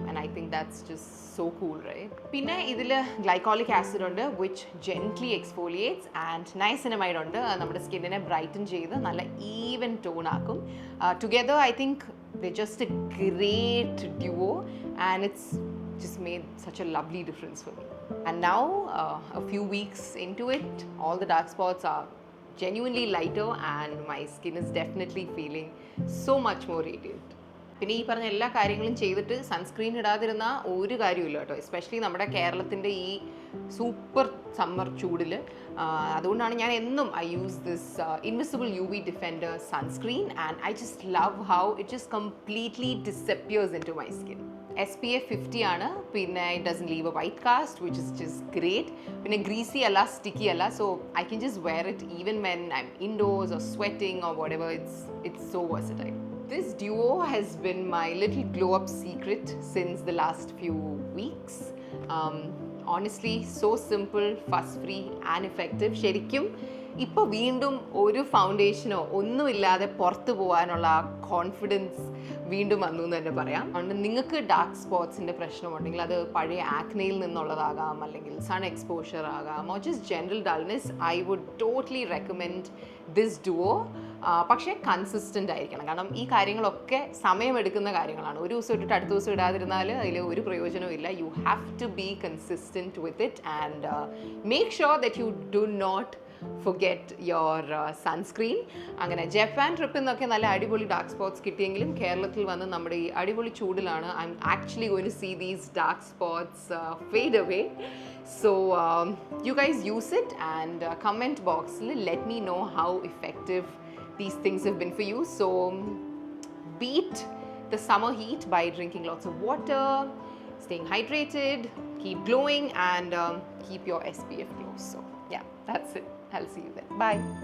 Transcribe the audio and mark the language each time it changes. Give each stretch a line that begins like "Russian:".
English: And I think that's just so cool, right? പിന്നെ ഇതിൽ glycolic acid ഉണ്ട്, which gently exfoliates, and niacinamide ഉണ്ട്,
Malayalam: നമ്മുടെ സ്കിന്നിനെ ബ്രൈറ്റൻ ചെയ്ത് നല്ല ഈവൻ ടോൺ ആക്കും.
English: Together I think they just a great duo, and it's just made such a lovely difference for me. And now a few weeks into it, all the dark spots are genuinely lighter and my skin is definitely feeling so much more radiant.
Malayalam: പിന്നെ ഈ പറഞ്ഞ എല്ലാ കാര്യങ്ങളും ചെയ്തിട്ട് sunscreen ഇടാതിരുന്ന ഒരു കാര്യമില്ല കേട്ടോ, especially നമ്മുടെ കേരളത്തിൻ്റെ ഈ സൂപ്പർ സമ്മർ ചൂടിൽ. അതുകൊണ്ടാണ് ഞാൻ എന്നും
English: I use this invisible UV defender sunscreen, and I just love how it just completely disappears into my skin. SPF 50 ആണ്, പിന്നെ it doesn't leave a white cast, which is just great.
Malayalam: പിന്നെ greasy അല്ല, sticky അല്ല,
English: So I can just wear it even when I am indoors or sweating or whatever. It's so versatile. This duo has been my little glow up secret since the last few weeks. Honestly, so simple, fuss free and effective.
Malayalam: ശരിക്കും ഇപ്പോൾ വീണ്ടും ഒരു ഫൗണ്ടേഷനോ ഒന്നുമില്ലാതെ പുറത്ത് പോകാനുള്ള ആ confidence വീണ്ടും വന്നു എന്ന് തന്നെ പറയാം. അതുകൊണ്ട് നിങ്ങൾക്ക് ഡാർക്ക് സ്പോട്ട്സിൻ്റെ പ്രശ്നമുണ്ടെങ്കിൽ അത് പഴയ ആക്നയിൽ നിന്നുള്ളതാകാം, അല്ലെങ്കിൽ സൺ എക്സ്പോഷർ ആകാം, or just general dullness,
English: I would totally recommend this duo.
Malayalam: പക്ഷേ കൺസിസ്റ്റൻ്റ് ആയിരിക്കണം, കാരണം ഈ കാര്യങ്ങളൊക്കെ സമയമെടുക്കുന്ന കാര്യങ്ങളാണ്. ഒരു ദിവസം ഇട്ടിട്ട് അടുത്ത ദിവസം ഇടാതിരുന്നാൽ അതിൽ ഒരു പ്രയോജനവും ഇല്ല.
English: You have to be consistent with it and make sure that you do not forget your sunscreen.
Malayalam: അങ്ങനെ ജപ്പാൻ ട്രിപ്പിൽ നിന്നൊക്കെ നല്ല അടിപൊളി ഡാർക്ക് സ്പോട്ട്സ് കിട്ടിയെങ്കിലും കേരളത്തിൽ വന്ന് നമ്മുടെ ഈ അടിപൊളി ചൂടിലാണ്
English: I am actually going to see these dark spots fade away. So you guys use it, and comment boxil let me know how effective these things have been for you. So beat the summer heat by drinking lots of water, staying hydrated, keep glowing, and keep your SPF low. So yeah, that's it. I'll see you then. Bye.